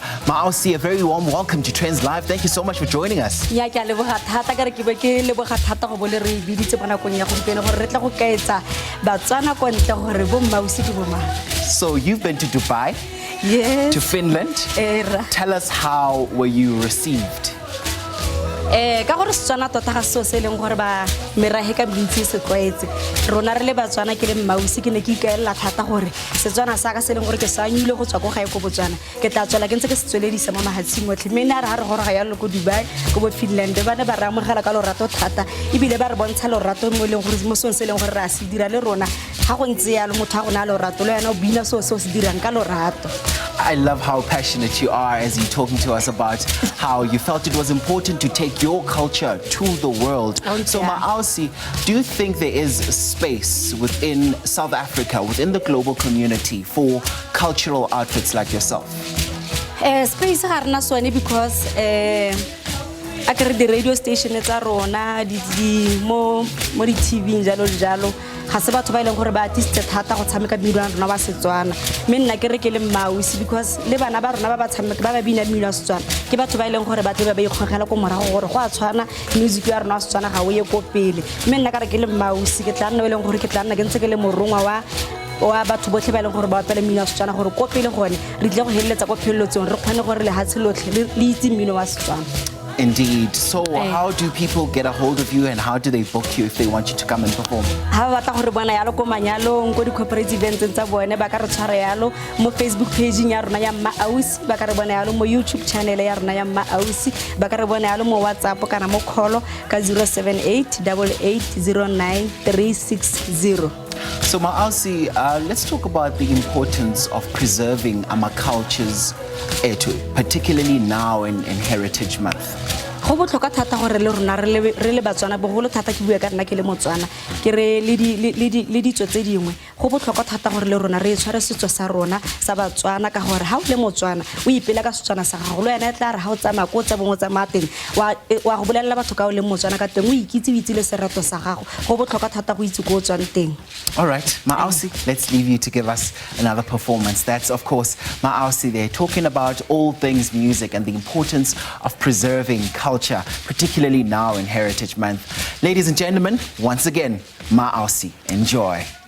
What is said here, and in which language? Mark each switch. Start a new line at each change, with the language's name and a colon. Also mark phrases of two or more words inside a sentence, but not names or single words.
English: Maausi, a very warm welcome to Trendz Live. Thank you so much for joining us. So you've been to Dubai, yes, to Finland. Tell us, how were you received?
Tswana: Ka gore Setswana tota ga se se leng gore ba merahe ka bontsi se tlwaetse rona re le Batswana ke le Maausi ke ne ke ikaela thata gore Setswana sa ka se leng gore ke sa nyile go tswa go gae go Botswana ke tla tswela ke ntse ke se tsweledisa mo mahatsing otlhe mme nna re ha re gore ga ya go Dubai go bo Finland ba ne ba re amogela ka lorato thata ebile ba re bontsha lorato mo leng gore mo sone se leng gore ra se dira le rona ga go ntse ya le motho ga gona lorato le yana o bina so se dirang ka lorato.
English: I love how passionate you are as you're talking to us about how you felt it was important to take your culture to the world. So Maausi, do you think there is space within South Africa, within the global community, for cultural outfits like yourself?
Tswana: Space ga rena sone because a kere
English: the radio station
Tswana: tsa rona di mo di TV jalo jalo ga se batho ba ileng gore ba artist thata go tshameka mmino wa rona wa Setswana mme nna ke re ke le Maausi because le bana ba rona ba ba tshameka ba ba bina mmino wa Setswana ke batho ba ileng gore ba tle ba ikgogela go morago gore go a tshwana music ya rona wa Setswana ga o ye ko pele mme nna ka re ke le Maausi ke tla nna ileng gore ke tla nna ke ntse ke le morongwa wa batho botlhe ba ileng gore ba apela mmino wa Setswana gore ko pele gone re tle go heleletsa ko pheleletsong re kgone gore le hatshe lotlhe le itse mmino wa Setswana.
English: Indeed. So how do people get a hold of you and how do they book you if they want you to come and perform?
Tswana: Ha ba batla gore bona yalo ko manyalo go di
English: corporate events
Tswana: tsa bone ba ka re tshwara yalo mo Facebook page ya rona ya Maausi ba ka re bona yalo mo YouTube channel ya rona ya Maausi ba ka re bona yalo mo WhatsApp kana mo call ka 07888099360.
English: So Maausi, let's talk about the importance of preserving our cultures, particularly now in Heritage Month.
Tswana: Go botlhokwa thata gore le rona re le Batswana bogolo thata ke bua ka nna ke le Motswana ke re le ditso tse dingwe go botlhokwa thata gore le rona re tshware setso sa rona sa Batswana ka gore ha o le Motswana o ipela ka Setswana sa gago le yena tla re ha o tsama ko tsa bongwe tsa mateng wa go bolelela batho ka o le Motswana ka teng o ikitse le serato sa gago go botlhokwa thata go itse go tswang teng.
English: All right, Maausi, let's leave you to give us another performance. That's of course Maausi there talking about all things music and the importance of preserving culture, particularly now in Heritage Month. Ladies and gentlemen, once again, Maausi, enjoy.